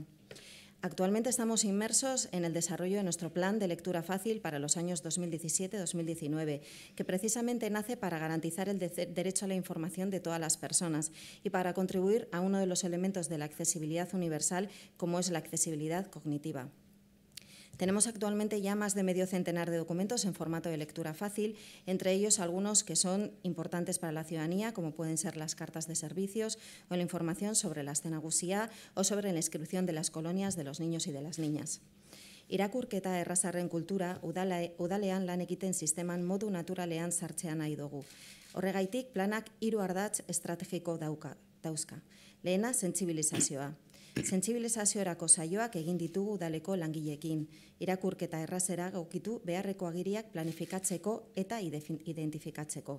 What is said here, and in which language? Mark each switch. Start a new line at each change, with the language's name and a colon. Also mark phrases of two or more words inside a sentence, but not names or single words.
Spanish: Actualmente estamos inmersos en el desarrollo de nuestro plan de lectura fácil para los años 2017-2019, que precisamente nace para garantizar el derecho a la información de todas las personas y para contribuir a uno de los elementos de la accesibilidad universal, como es la accesibilidad cognitiva. Tenemos actualmente ya más de medio centenar de documentos en formato de lectura fácil, entre ellos algunos que son importantes para la ciudadanía, como pueden ser las cartas de servicios o la información sobre la Astenagusía o sobre la inscripción de las colonias de los niños y de las niñas.
Basque: Irakurketa errazarren kultura udalean lan egiten sisteman modu naturalean sartzea nahi dugu. Horregaitik planak 3 ardatz estrategiko dauzka. Lehena, sentsibilizazioa. Sentsibilizaziorako saioak egin ditugu udaleko langileekin, irakurketa errazera gokitu beharreko agiriak planifikatzeko eta identifikatzeko.